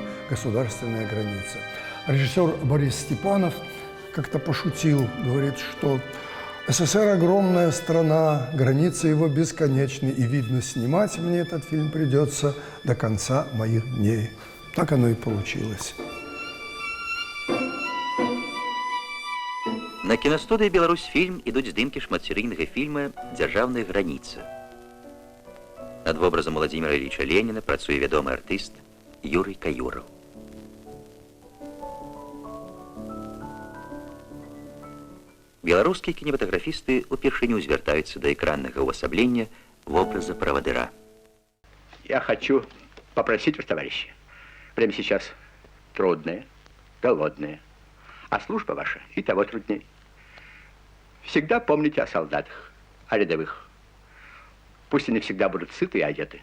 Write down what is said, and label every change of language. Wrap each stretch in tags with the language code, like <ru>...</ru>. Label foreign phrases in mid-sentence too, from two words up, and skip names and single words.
<ru>Государственная граница». Режиссер Борис Степанов как-то пошутил, говорит, что СССР – огромная страна, границы его бесконечны, и, видно, снимать мне этот фильм придется до конца моих дней. Так оно и получилось.</ru> <be>На кінастудыі «Беларусьфільм» ідуць здымкі шматсерыйнага фільма «Дзяржаўная граніца». Над вобразам Владимира Ильича Ленина працуе вядомы артыст Юрий Каюраў. Беларускія кинематографисты упершыню звяртаюцца да экраннага ўвасаблення вобраза правадыра.</be> <ru>Я хочу попросить вас, товарищи, прямо сейчас трудное, голодное, а служба ваша и того трудней. Всегда помните о солдатах, о рядовых. Пусть они всегда будут сыты и одеты.</ru>